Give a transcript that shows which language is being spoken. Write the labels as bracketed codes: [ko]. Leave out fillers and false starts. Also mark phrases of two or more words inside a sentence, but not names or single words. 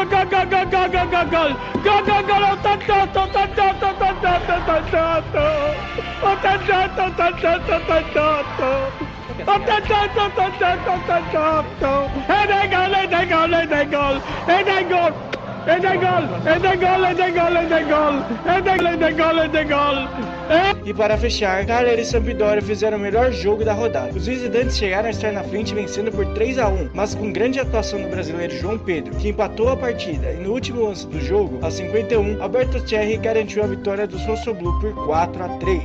[it] Gol, gol, gol, gol, gol, gol, gol, gol, gol, gol, 88, 88, 88, 88, 88, 88, ed è gol, ed è gol, ed è gol, ed è gol, ed è gol, ed è gol, ed è gol, ed è gol, ed è gol, ed è gol, ed è gol. [pt] E para fechar, Cagliari e Sampdoria fizeram o melhor jogo da rodada. Os visitantes chegaram a estar na frente vencendo por 3-1, mas com grande atuação do brasileiro João Pedro, que empatou a partida. E no último lance do jogo, aos 51, Alberto Cerri garantiu a vitória do Sassuolo por 4-3.